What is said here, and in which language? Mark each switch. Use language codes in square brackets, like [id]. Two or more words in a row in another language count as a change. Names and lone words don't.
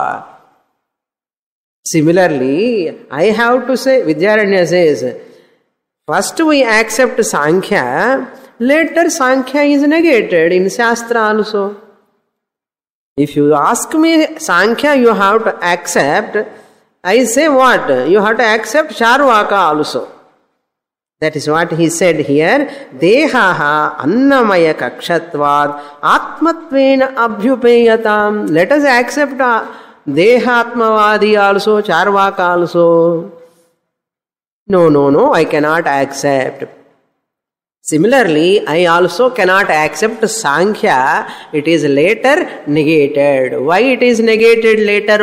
[en] Similarly, I have to say, Vidyaranya says, first we accept Sankhya, later Sankhya is negated in Shastra also. If you ask me Sankhya you have to accept, I say what? You have to accept Charvaka also. That is what he said here. [sa] देहः अन्नमय कक्षत्वात् आत्मत्वेन अभ्युपेयताम्. [en] Let us accept Dehatmavadi also, Charvaka also. No, I cannot accept. Similarly, I also cannot accept Sankhya. It is later negated. Why it is negated later?